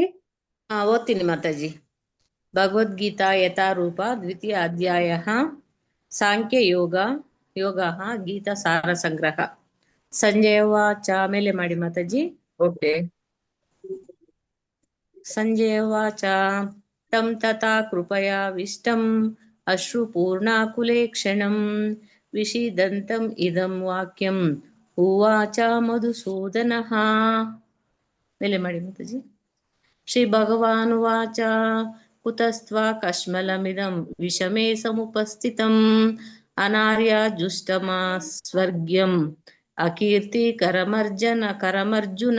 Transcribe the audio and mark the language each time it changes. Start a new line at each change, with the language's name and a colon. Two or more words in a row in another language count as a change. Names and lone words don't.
Kannada: ಓದ್ತೀನಿ ಮಾತಾಜಿ.
Sanskrit: ಭಗವದ್ಗೀತಾ ಯಥಾರೂಪ ದ್ವಿತೀಯ ಅಧ್ಯಾಯ ಸಾಂಖ್ಯ ಯೋಗ ಗೀತಾ ಸಾರ ಸಂಗ್ರಹ. ಸಂಜಯ ವಾಚ
Kannada: ಮೇಲೆ ಮಾಡಿ ಮಾತಾಜಿ. ಓಕೆ.
Sanskrit: ಸಂಜಯ ವಾಚ ತಂ ತಥಾ ಕೃಪಯಾವಿಷ್ಟಂ ಅಶ್ರುಪೂರ್ಣಾಕುಲೆ ಕ್ಷಣಂ ವಿಷೀದಂತಂ ಇದಂ ವಾಕ್ಯಂ ಉವಾಚ ಮಧುಸೂದನಃ.
Kannada: ಮೇಲೆ ಮಾಡಿ ಮಾತಾಜಿ.
Sanskrit: ಶ್ರೀ ಭಗವಾನುವಾಚ ಕುತಸ್ತ್ವಾ ಕಶ್ಮಲಮಿದಂ ವಿಷಮೇ ಸಮುಪಸ್ಥಿತಂ ಅನಾರ್ಯಜುಷ್ಟಮಾ ಸ್ವರ್ಗ್ಯಂ ಅಕೀರ್ತಿಕರಮರ್ಜುನ.